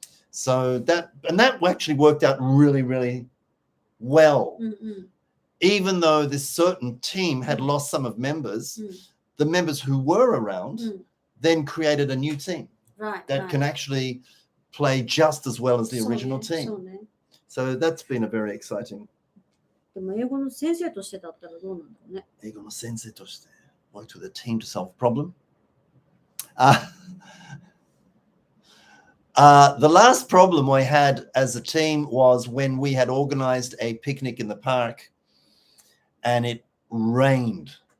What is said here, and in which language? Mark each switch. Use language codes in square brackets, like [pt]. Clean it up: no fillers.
[en] So that actually worked out really, really well. Even though this certain team had lost some of members, the members who were around then created a new team that can actually play just as well as the original team. So that's been a very exciting. [ja] でも英語の先生としてだったらどうなんだろうね。英語の先生として [en] worked with a team to solve a problem. The last problem we had as a team was when we had organized a picnic in the park and it rained.